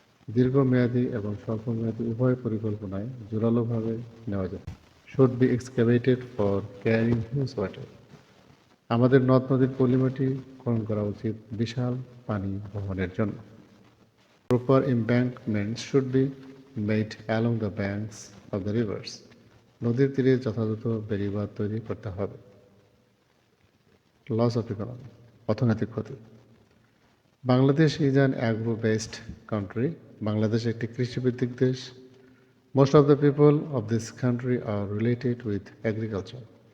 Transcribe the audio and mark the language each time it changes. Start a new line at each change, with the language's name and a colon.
Bangla: দীর্ঘমেয়াদী এবং স্বল্পমেয়াদী উভয় পরিকল্পনায় জোরালোভাবে নেওয়া যায়।
English: Should be excavated for carrying huge water.
Bangla: আমাদের নদ নদীর পলিমাটি খনন করা উচিত বিশাল পানি বহনের জন্য।
English: Proper embankments should be made along the banks of the rivers.
Bangla: নদীর তীরে যথাযথ বেড়িবাঁধ তৈরি করতে হবে।
English: loss of economy,
Bangla: অর্থনৈতিক ক্ষতি।
English: Bangladesh is an agro based country.
Bangla: Bangladesh একটি কৃষিভিত্তিক দেশ।
English: Most of the people of this country are related with agriculture.